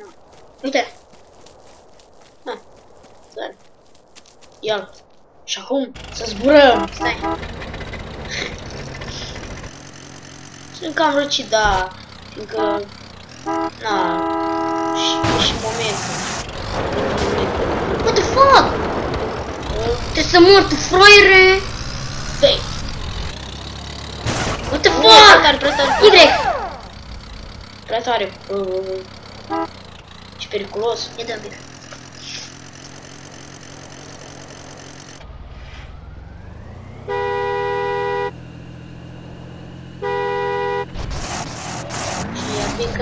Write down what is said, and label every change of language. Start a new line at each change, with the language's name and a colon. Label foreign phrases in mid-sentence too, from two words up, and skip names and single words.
Romanian: Uite. Ha. Stai. Ia-l. Și acum să zburăm. Stai. Sunt cam răcit, da. Fiindcă... Na. Și momentul.
English: What the fuck?
Romanian: Trebuie să mor, tu fraiere! Stai.
English: What the
Romanian: Prea
English: fuck?
Romanian: tare, prea tare. Y! Prea tare. Ce periculos. E dă un pic. Și adică...